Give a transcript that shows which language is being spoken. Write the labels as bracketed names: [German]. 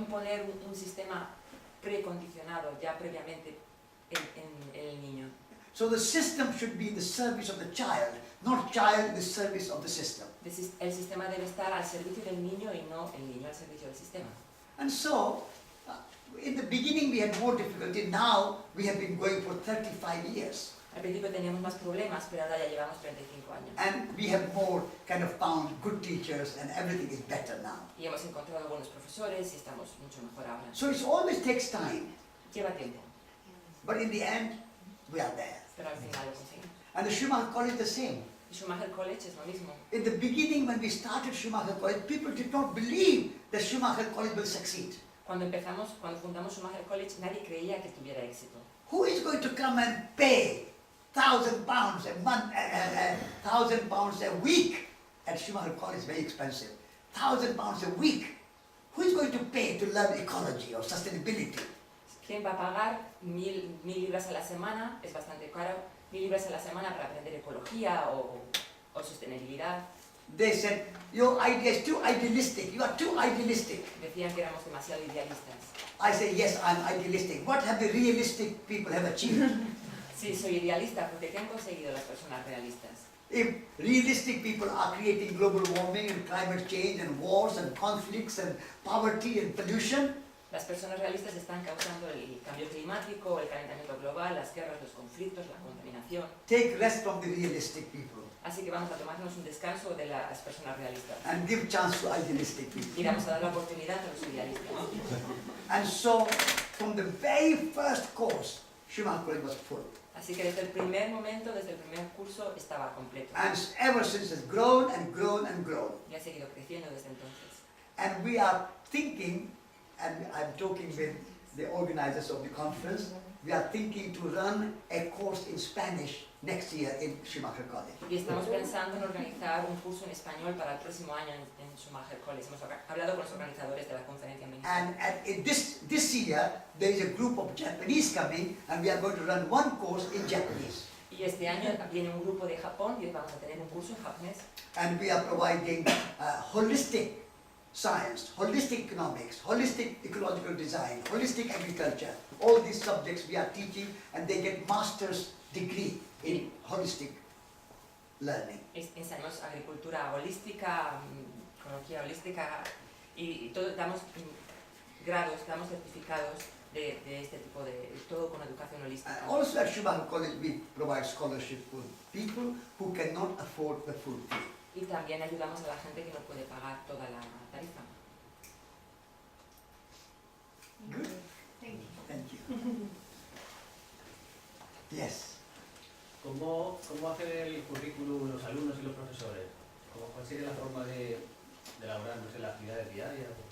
[Spanish] No imponer un sistema precondicionado ya previamente en el niño. [English] So the system should be in the service of the child, not child in the service of the system. [Spanish] El sistema debe estar al servicio del niño y no el niño al servicio del sistema. [English] And so, in the beginning we had more difficulty. Now we have been going for 35 years. [Spanish] Al principio teníamos más problemas, pero ahora ya llevamos 35 años. [English] And we have more kind of found good teachers and everything is better now. [Spanish] Y hemos encontrado buenos profesores y estamos mucho mejor ahora. [English] So it always takes time, [Spanish] Lleva tiempo, [English] but in the end, we are there. [Spanish] pero al final lo conseguimos. [English] And the Schumacher College the same. [Spanish] Y Schumacher College es lo mismo. [English] In the beginning, when we started Schumacher College, people did not believe that Schumacher College will succeed. [Spanish] Cuando fundamos Schumacher College, nadie creía que tuviera éxito. [English] Who is going to come and pay £1,000 a month, £1,000 a week at Schumacher College? Very expensive. £1,000 a week. Who is going to pay to learn ecology or sustainability? [Spanish] ¿Quién va a pagar 1.000 libras a la semana? Es bastante caro. 1.000 libras a la semana para aprender ecología o sostenibilidad. [English] They said, your idea is too idealistic. You are too idealistic. [Spanish] Decían que éramos demasiado idealistas. [English] I say, yes, I'm idealistic. What have the realistic people have achieved? [Spanish] Sí, soy idealista porque ¿qué han conseguido las personas realistas? [English] If realistic people are creating global warming and climate change and wars and conflicts and poverty and pollution, [Spanish] Las personas realistas están causando el cambio climático, el calentamiento global, las guerras, los conflictos, la contaminación. [English] take rest from the realistic people [Spanish] Así que vamos a tomarnos un descanso de las personas realistas [English] and give chance to idealistic people. [Spanish] y vamos a dar la oportunidad a los idealistas. [English] And so, from the very first course, Schumacher College was full. [Spanish] Así que desde el primer momento, desde el primer curso, estaba completo. [English] And ever since it's grown and grown and grown. [Spanish] Y ha seguido creciendo desde entonces. [English] And we are thinking, and I'm talking with the organizers of the conference, we are thinking to run a course in Spanish next year in Schumacher College. [Spanish] Y estamos pensando en organizar un curso en español para el próximo año en Schumacher College. Hemos hablado con los organizadores de la conferencia en [English] And in this year, there is a group of Japanese coming, and we are going to run one course in Japanese. [Spanish] Y este año viene un grupo de Japón y vamos a tener un curso en japonés. [English] And we are providing holistic science, holistic economics, holistic ecological design, holistic agriculture. All these subjects we are teaching, and they get master's degree in holistic learning. [Spanish] Enseñamos agricultura holística, ecología holística y todo, damos grados, damos certificados de este tipo de, todo con educación holística. [English] Also at Schumacher College we provide scholarship for people who cannot afford the full fee. [Spanish] Y también ayudamos a la gente que no puede pagar toda la tarifa. [English] Good. Thank you. Thank you. Yes. [Spanish] ¿Cómo hacen el currículum los alumnos y los profesores? ¿Cuál sería la forma de elaborar, no sé, las actividades diarias?